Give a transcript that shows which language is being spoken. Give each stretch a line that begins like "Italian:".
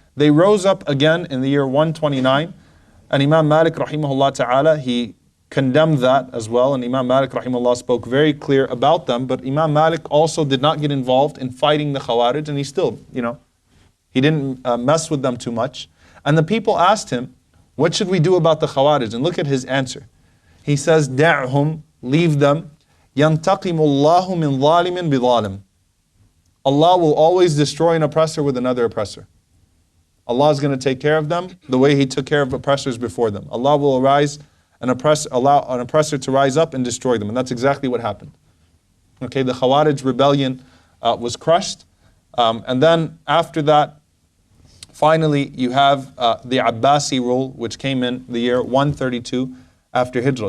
English: They rose up again in the year 129, and Imam Malik rahimahullah ta'ala, he condemned that as well, and Imam Malik rahimahullah spoke very clear about them, but Imam Malik also did not get involved in fighting the Khawarij, and he still, he didn't mess with them too much. And the people asked him, what should we do about the Khawarij? And look at his answer.
Arabic: He says, دَعْهُمْ, leave them, يَنْتَقِمُ اللَّهُ مِنْ ظَالِمٍ بِظَالِمٍ.
English: Allah will always destroy an oppressor with another oppressor. Allah is going to take care of them the way He took care of oppressors before them. Allah will allow an oppressor to rise up and destroy them. And that's exactly what happened. Okay, the Khawarij rebellion was crushed. And then after that, finally you have the Abbasi rule, which came in the year 132 after Hijrah.